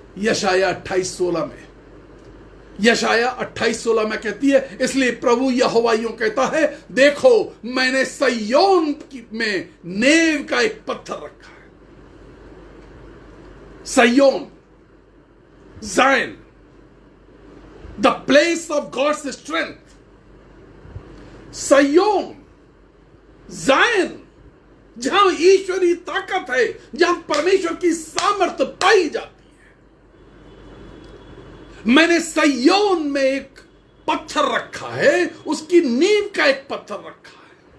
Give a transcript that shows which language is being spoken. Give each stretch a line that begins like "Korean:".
Hindi: यशाया 28:16 में, यशाया 28:16 में कहती है, इसलिए प्रभु यहोवा यूं कहता है, देखो मैंने सिय्योन में नेव का एक पत्थर रखा है।
English: Zion, Zion, the place of God's strength.
Hindi: Zion, Zion, जहां ईश्वरी ताकत है, जहां परमेश्वर की सामर्थ्य पाई जाती है। मैंने सिय्योन में एक पत्थर रखा है, उसकी नींव का एक पत्थर रखा है।